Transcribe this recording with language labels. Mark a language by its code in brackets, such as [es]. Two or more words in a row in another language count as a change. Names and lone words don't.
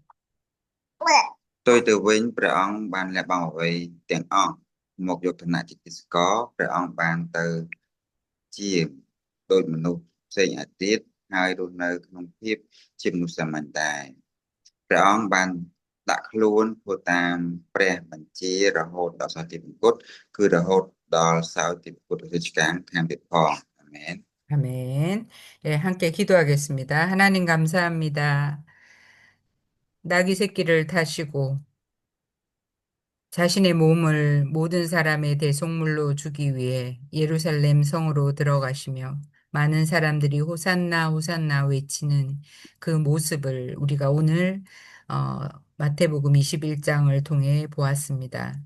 [km] ផ្ទុយទៅវិញព្រះអង្គបានលះបង់អ្វីទាំងអស់មកយកឋានៈជាទាសករព្រះអង្គបានទៅជាដូចមនុស្សផ្សេងឯទៀតហើយរស់នៅក្នុងភាពជាមនុស្សសាមញ្ញដែរព្រះអង្គបានដាក់ខ្លួនធ្វើតាមព្រះបញ្ជារហូតដល់សោយទីមង្គតគឺរហូតដល់សោយទីមង្គតរាជការខាងទៀតផងអាមែន [ko] 아멘. 예, 함께 기도하겠습니다. 하나님 감사합니다. 나귀 새끼를 타시고 자신의 몸을 모든 사람의 대속물로 주기 위해 예루살렘 성으로 들어가시며 많은 사람들이 호산나 호산나 외치는 그 모습을 우리가 오늘 어, 마태복음 21장을 통해 보았습니다.